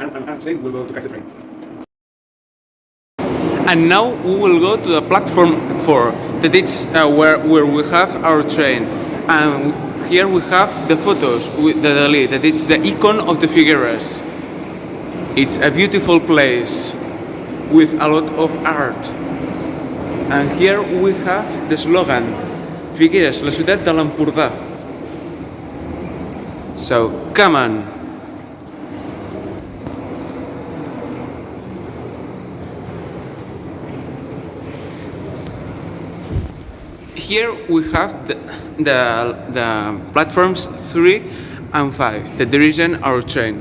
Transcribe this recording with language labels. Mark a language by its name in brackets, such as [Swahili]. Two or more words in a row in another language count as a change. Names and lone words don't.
[English] And then we'll go to catch the train. And now we will go to the platform 4, that is where we have our train. And here we have the photos with the Dalí, that it's the icon of the Figueres. It's a beautiful place with a lot of art. And here we have the slogan, [Catalan] Figueres, la ciutat de l'Empordà. [English] So, come on! Here we have the platforms 3 and 5 that dirige our train.